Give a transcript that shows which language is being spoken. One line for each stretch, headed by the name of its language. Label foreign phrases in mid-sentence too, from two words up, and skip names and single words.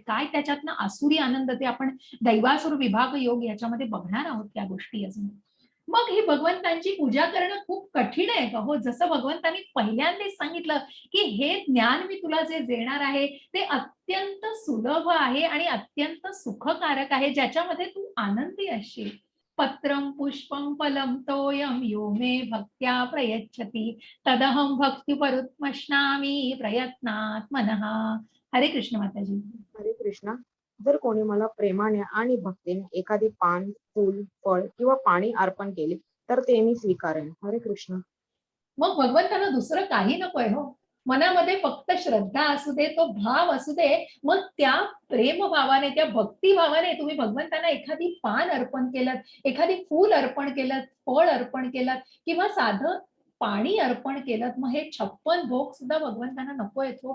Marathi: काय त्याच्यातनं आसुरी आनंद, ते आपण दैवासुर विभाग योग याच्यामध्ये बघणार आहोत त्या गोष्टी अजून. मग ही भगवंतांची पूजा करणं खूप कठीण आहे का? हो, जसं भगवंतांनी पहिल्यांदाच सांगितलं की हे ज्ञान मी तुला जे देणार आहे ते अत्यंत सुलभ आहे आणि अत्यंत सुखकारक आहे, ज्याच्यामध्ये तू आनंदी असशील.
Sanskrit: पत्रं पुष्पं फलं तोयं यो मे भक्त्या प्रयच्छति तदहं भक्तिपरुत्मश्नामि प्रयत्नात् मनः.
Marathi: हरे कृष्ण माताजी. हरे कृष्णा. जर कोणी मला प्रेमाने आणि भक्तीने एखादे पान, फूल, फळ किंवा पाणी अर्पण केले तर ते मी स्वीकारेन. हरे कृष्ण. मग भगवंतांना दुसरं काही नकोय हो. मनामध्ये फक्त श्रद्धा असू दे, तो भाव असू दे. मग त्या प्रेमभावाने, त्या भक्तिभावाने तुम्ही भगवंतांना एखादी पान अर्पण केलं, एखादी फूल अर्पण केलं, फळ अर्पण केलं किंवा साधं पाणी अर्पण केलं, मग हे 56 भोग सुद्धा भगवंतांना नको आहेत हो.